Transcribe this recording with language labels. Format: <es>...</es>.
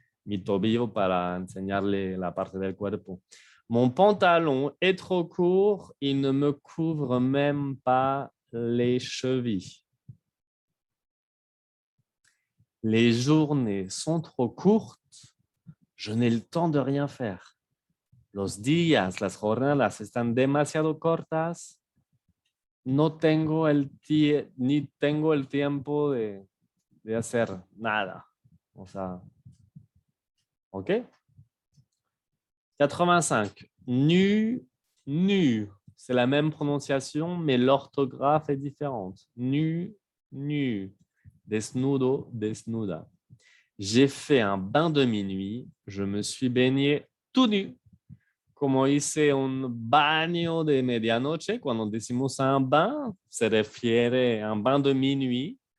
<es>mi tobillo para enseñarle la parte del cuerpo.</es> <fr>Mon pantalon est trop court, il ne me couvre même pas les chevilles. Les journées sont trop courtes, je n'ai le temps de rien faire.</fr> <es>Los días, las jornadas están demasiado cortas, no tengo ni tengo el tiempo de hacer nada. O sea, ¿ok? 85.</es> <fr>Nu, nu. C'est la même prononciation, mais l'orthographe est différente. Nu, nu.</fr> <es>Desnudo, desnuda.</es> <fr>J'ai fait un bain de minuit. Je me suis baigné tout nu.</fr> <es>Como hice un baño de medianoche, cuando decimos un bain, se refiere a un bain de minuit.</es>